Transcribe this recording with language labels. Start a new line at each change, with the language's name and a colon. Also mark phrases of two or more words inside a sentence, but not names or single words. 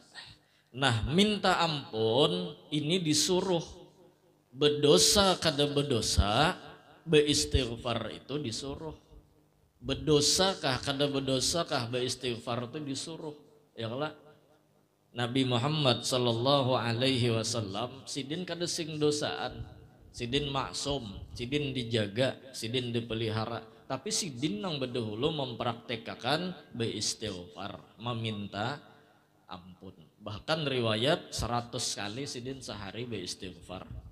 Indonesian: Nah minta ampun ini disuruh.
Banjar: Berdosa kada berdosa, beristighfar itu disuruh. Berdosakah kada berdosakah, beristighfar itu disuruh. Ya kalau Nabi Muhammad
Arabic: صلى الله عليه وسلم
Banjar: sidin kada sing dosaan, sidin maksum, sidin dijaga, sidin dipelihara. Tapi sidin nang berdahulu mempraktekkan beristighfar, meminta ampun. Bahkan riwayat 100 kali sidin sehari beristighfar.